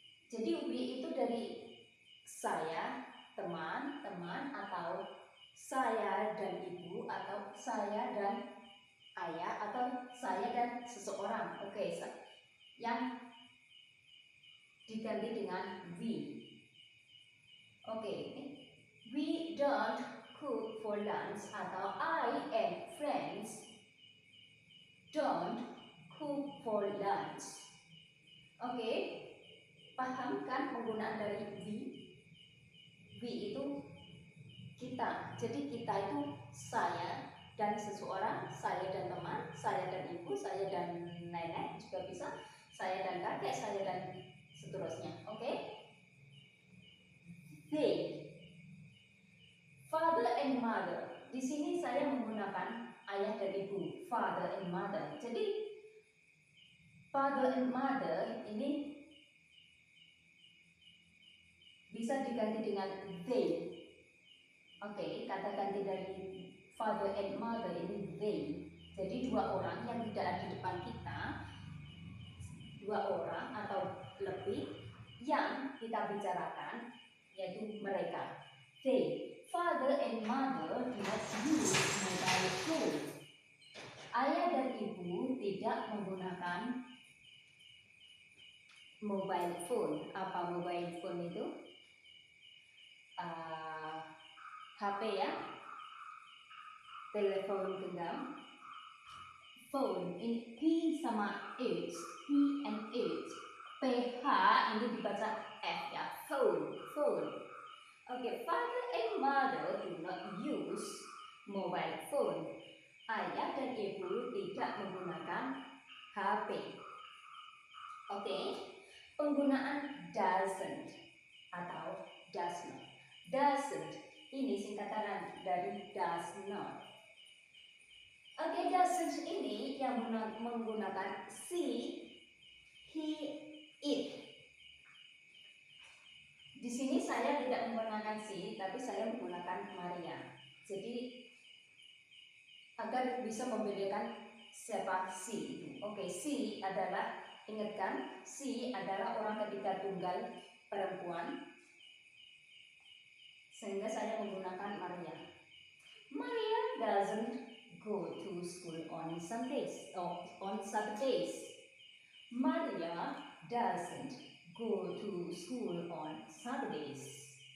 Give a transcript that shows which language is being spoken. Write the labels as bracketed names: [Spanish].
[Indonesian] Jadi we itu dari saya, teman-teman, atau saya dan ibu, atau saya dan ayah, atau saya dan seseorang. Oke, yang diganti dengan we. [English] Oke, we don't cook for lunch, [Indonesian] atau [English] I and friends don't cook for lunch. [Indonesian] Oke, paham kan penggunaan dari we? We itu kita. Jadi kita itu saya dan seseorang, saya dan teman, saya dan ibu, saya dan nenek juga bisa, saya dan kakek, saya dan seterusnya. Oke? [English] They, father and mother. [Indonesian] Di sini saya menggunakan ayah dan ibu, [English] father and mother. [Indonesian] Jadi [English] father and mother [Indonesian] ini bisa diganti dengan they. Oke, kata ganti dari [English] father and mother [Indonesian] ini they. Jadi dua orang yang tidak ada di depan kita, dua orang atau lebih yang kita bicarakan, yaitu mereka. [English] They, father and mother do not use mobile phone. [Indonesian] Ayah dan ibu tidak menggunakan mobile phone. Apa mobile phone itu? HP ya, telepon genggam. Phone ini P sama H, [English] P and H. [Indonesian] PH ini dibaca F ya, phone, phone. [English] Oke, father and mother do not use mobile phone. [Indonesian] Ayah dan ibu tidak menggunakan HP. Oke, penggunaan doesn't atau does not. Doesn't ini singkatan dari does not. Oke, doesn't ini yang menggunakan she, he, it. Di sini saya tidak menggunakan she, tapi saya menggunakan Maria. Jadi agar bisa membedakan siapa she itu. Oke, she adalah, ingatkan, she adalah orang ketiga tunggal perempuan, sehingga saya menggunakan Maria. [English] Maria doesn't go to school on Sundays or on Saturdays. Maria doesn't go to school on Saturdays.